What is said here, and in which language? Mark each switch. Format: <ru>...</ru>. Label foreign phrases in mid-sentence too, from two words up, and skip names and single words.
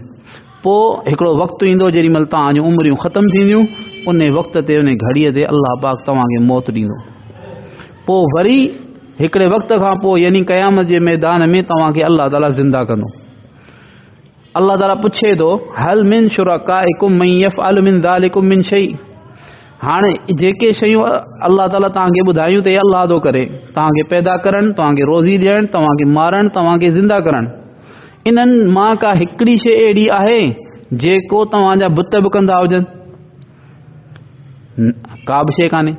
<sd>पोइ हिकिड़ो वक़्तु ईंदो जेॾी महिल तव्हांजूं उमिरियूं ख़तमु थींदियूं, उन वक़्त ते उन घड़ीअ ते अल्लाह पाक तव्हांखे मौत ॾींदो। पोइ वरी हिकिड़े वक़्त खां पोइ यानी क़यामत जे मैदान में तव्हांखे अल्लाह ताला ज़िंदा कंदो। अल्लाह ताला पुछे थो</sd> <ar>هل من شركائكم من يفعل من ذلكم من شيء.</ar> <sd>हाणे जेके शयूं अल्लाह ताला तव्हांखे ॿुधायूं त अल्लाह थो करे, तव्हांखे पैदा करणु, तव्हांखे रोज़ी ॾियणु, तव्हांखे मारणु, तव्हांखे ज़िंदा करणु, इन्हनि मां का हिकिड़ी शइ अहिड़ी आहे जेको तव्हांजा बुत बि कंदा हुजनि? का बि शइ कान्हे।</sd>